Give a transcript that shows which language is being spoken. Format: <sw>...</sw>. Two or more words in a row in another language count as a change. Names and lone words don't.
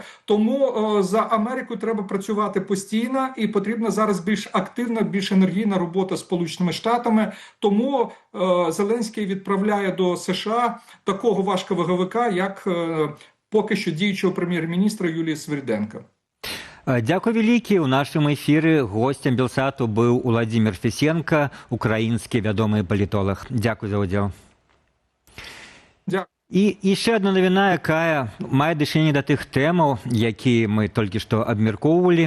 <uk>Тому за Америку треба працювати постійно і потрібна зараз більш активна, більш енергійна робота з Сполученими Штатами. Тому Зеленський відправляє до США такого важковаговика, як поки що діючого прем'єр-міністра Юлії Свириденко.</uk> <be>Дякую вялікі. У нашым эфіры гостем Белсату быў Уладзімір Фісенка, украінскі вядомы палітолог. Дякую за ўдзел. І яшчэ адна навіна, якая мае дачыненне да тых тэмаў, якія мы толькі што абмяркоўвалі.</be>